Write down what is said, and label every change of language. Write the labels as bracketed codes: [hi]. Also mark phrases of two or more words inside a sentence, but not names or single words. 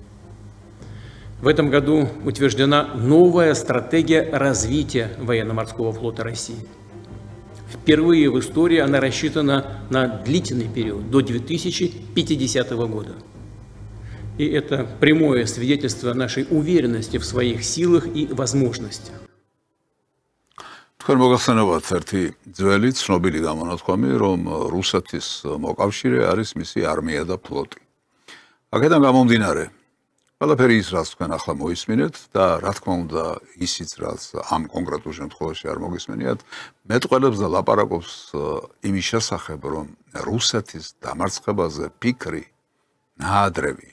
[ru] В этом году утверждена новая стратегия развития военно-морского флота России. Впервые в истории она рассчитана на длительный период, до 2050 года. И это прямое свидетельство нашей уверенности в своих силах и возможностях. [ka] თქვენ მოგახსენებათ ერთი ძველი ცნობილი გამონათქვამი, რომ რუსეთის მოკავშირე არის მისი არმია და ფლოტი. აქედან გამომდინარე, ყველაფერი ის, რაც თქვენ ახლა მოისმინეთ და რა თქმა უნდა ისიც, რაც ამ კონკრეტულ შემთხვევაში არ მოგისმენიათ, მეტყველებს და ლაპარაკობს იმის შესახებ, რომ რუსეთის დამარცხებაზე ფიქრი ნაადრევია.